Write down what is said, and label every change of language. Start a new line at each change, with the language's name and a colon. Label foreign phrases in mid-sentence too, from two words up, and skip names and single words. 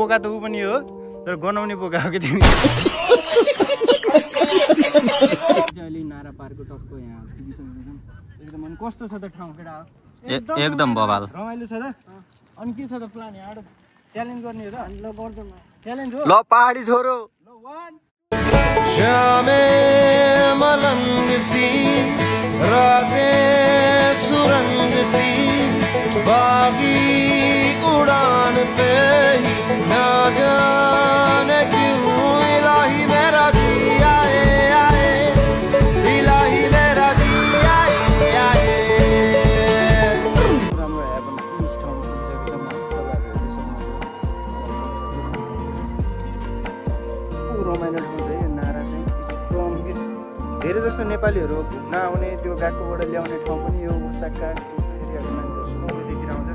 Nepali: बोका त ऊ पनि हो तर गनाउने बोका हो कि तिमी। अहिले नारा पार्कको टक्क यहाँ पुगिसकेको छौँ। एकदम अनि कस्तो छ त ठाउँ केटा? एकदम बवाल रमाइलो छ त। अनि के छ त प्लान यहाँबाट? च्यालेन्ज गर्ने हो त? ल गर्छौँ च्यालेन्ज हो। ल पहाडी छोरो ल 1
Hindi: शामे मलंग सी रातें सुरंग सी बागी उड़ान पे ना जाने क्यों इलाही मेरा जी आए आए इलाही मेरा जी आए आए।
Nepali: राम्रो हेर्नु पुलिस ठाउँ पुगिसकेको छ। रमाइलो ठाउँ छ यो नारा चाहिँ एकदम के धेरै जस्तो नेपालीहरू घुम्न आउने त्यो गाटोबाट ल्याउने ठाउँ पनि यो उसाका एरियाको मान्छेहरू सबैतिर आउँछ।